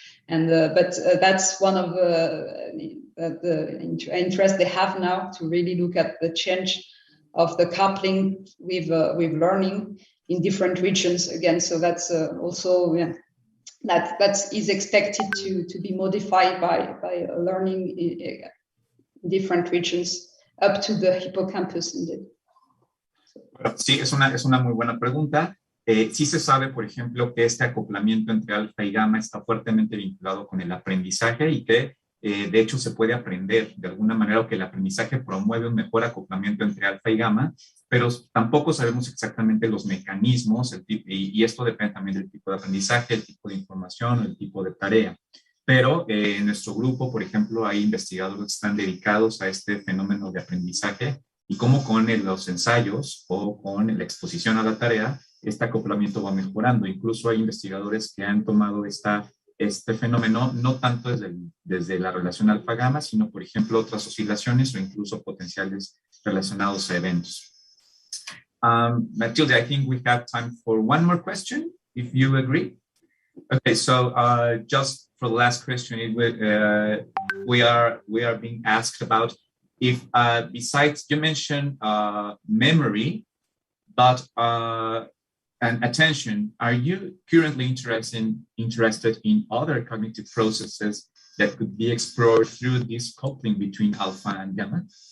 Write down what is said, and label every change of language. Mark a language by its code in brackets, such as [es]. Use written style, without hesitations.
[en] And but that's one of the interest they have now to really look at the change of the coupling with learning in different regions again. So that's also, yeah, that is expected to be modified by learning in different regions up to the hippocampus indeed. [es] Sí, es una muy buena pregunta. Sí se sabe, por ejemplo, que este acoplamiento entre alfa y gamma está fuertemente vinculado con el aprendizaje y que de hecho se puede aprender de alguna manera, o que el aprendizaje promueve un mejor acoplamiento entre alfa y gamma, pero tampoco sabemos exactamente los mecanismos, y esto depende también del tipo de aprendizaje, el tipo de información, el tipo de tarea. Pero en nuestro grupo, por ejemplo, hay investigadores que están dedicados a este fenómeno de aprendizaje y cómo con los ensayos o con la exposición a la tarea, este acoplamiento va mejorando. Incluso hay investigadores que han tomado este fenómeno no tanto desde la relación alfa-gamma, sino, por ejemplo, otras oscilaciones o incluso potenciales relacionados a eventos. [en] Mathilde, I think we have time for one more question, if you agree. Okay, so just for the last question, we are being asked about if, besides, you mentioned memory, but and attention, are you currently interested in other cognitive processes that could be explored through this coupling between alpha and gamma?